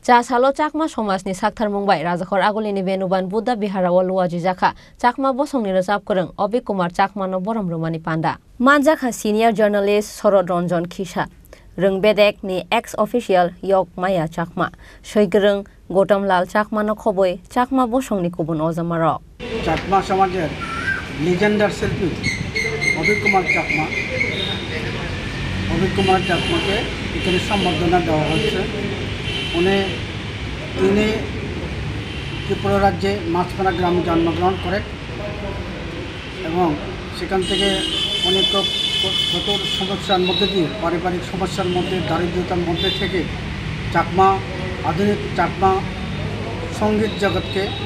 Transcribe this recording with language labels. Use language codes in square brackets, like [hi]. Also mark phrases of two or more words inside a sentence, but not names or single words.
[trp] Jasalo Chakma Somasni Sakthar Mumbai Rajakhor Agulini Venuban Buddha Bihara Waluwaji Jaka Chakma Bosongni Rajab Kurung Obi Kumar Chakma no Borom Rumani Panda Manjaka senior journalist Sorod Ronjon Kisha Rungbedek ni ex-official Yok Maya Chakma Shoigrung Gotam Lal Chakma no Khoboi Chakma Bosongni Kubun Ozamaro [bn] Chakma Samajer legendary শিল্পী অভিক কুমার চাকমাকে এখানে সম্বর্ধনা দেওয়া হচ্ছে তিনি ত্রিপুরা রাজ্যে মাছপাড়া গ্রামে জন্মগ্রহণ করেন এবং সেখান থেকে অনেক কঠোর সমস্যার মধ্যে দিয়ে পারিবারিক সমস্যার মধ্যে দারিদ্রতার মধ্যে থেকে আধুনিক চাকমা সঙ্গীত জগৎকে